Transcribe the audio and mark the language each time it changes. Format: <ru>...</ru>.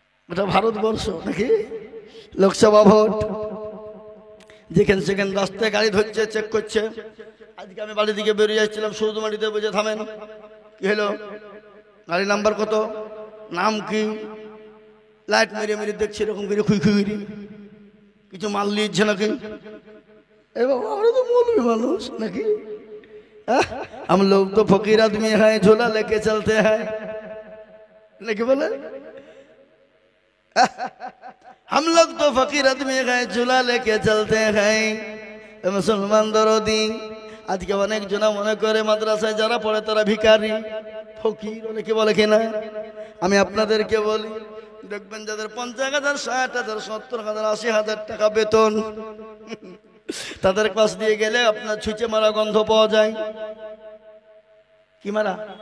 <bn>এটা ভারতবর্ষ নাকি? লোকসভা ভোট, যেখানে সেখানে রাস্তায় গাড়ি ধরছে, চেক করছে। আজকে আমি বাড়ি দিকে বেরিয়ে আসছিলাম, সৌদমাটিতে বুঝে থামেন, কি হলো, গাড়ি নাম্বার কত, নাম কি, লাইট মেরে মেরে দেখছি এরকম করে খুই খুই, কিছু মাল নিচ্ছে নাকি? এ বাবা, আমরা তো মৌলবি মানুষ নাকি?</bn> <hi>हम लोग तो फकीर आदमी हैं, झोला लेके चलते हैं नाকি बोले? हम लोग तो फकीर आदमी हैं, झोला लेके चलते हैं। मुसलमान दरदी,</hi> <bn>আজকে অনেক জন মনে করে মাদ্রাসায় যারা পড়ে তারা ভিখারি ফকির, অনেকে বলে কিনা। আমি আপনাদেরকে বলি, দেখবেন যাদের 50,000, 60,000, 70,000, 80,000 টাকা বেতন, তাদের কাছ দিয়ে গেলে আপনার ছুঁচে মারা গন্ধ পাওয়া যায়। কি মারা?</bn>